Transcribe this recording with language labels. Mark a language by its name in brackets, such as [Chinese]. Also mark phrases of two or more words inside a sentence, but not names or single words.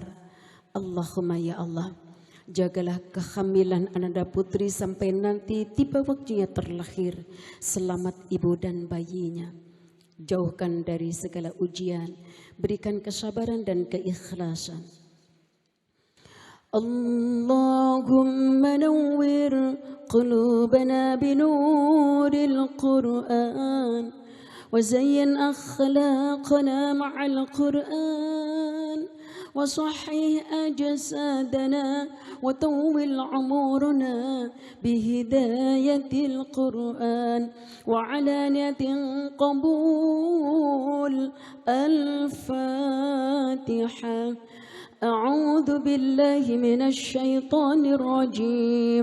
[Arabic] اللهم يا الله, [Indonesian] jagalah kehamilan Ananda Putri sampai nanti tiba waktunya terlahir, selamat ibu dan bayinya. Jauhkan dari segala ujian, berikan kesabaran dan keikhlasan. [Arabic] اللهم نور قلوبنا بنور القرآن وزين أخلاقنا مع القرآن وصحح أجسادنا وطول عمرنا بهداية القرآن وعلانية قبول الفاتحة. أعوذ بالله من الشيطان الرجيم.